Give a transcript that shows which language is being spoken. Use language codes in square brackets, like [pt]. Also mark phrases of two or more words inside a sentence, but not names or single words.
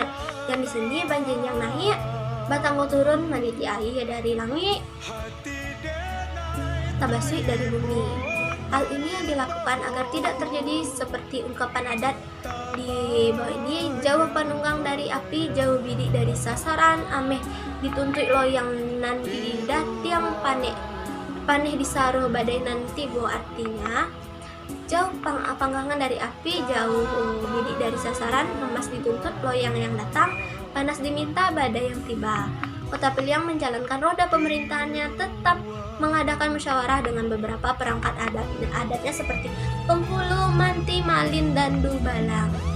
[id] Yang di sini banjir yang naik, batang turun, [min] maniti air dari langit, tabasui dari bumi. [id] Hal ini yang dilakukan agar tidak terjadi seperti ungkapan adat di bawah ini, jauh panunggang dari api, jauh bidik dari sasaran, [min] ameh dituntut loyang nan didatiang paneh disaruh badai nanti. [id] Artinya jauh panggangan dari api, jauh bidik dari sasaran, emas dituntut loyang yang datang, panas diminta badai yang tiba. Kota Piliang menjalankan roda pemerintahannya tetap mengadakan musyawarah dengan beberapa perangkat adatnya seperti Penghulu, Manti, Malin, dan Dubalang.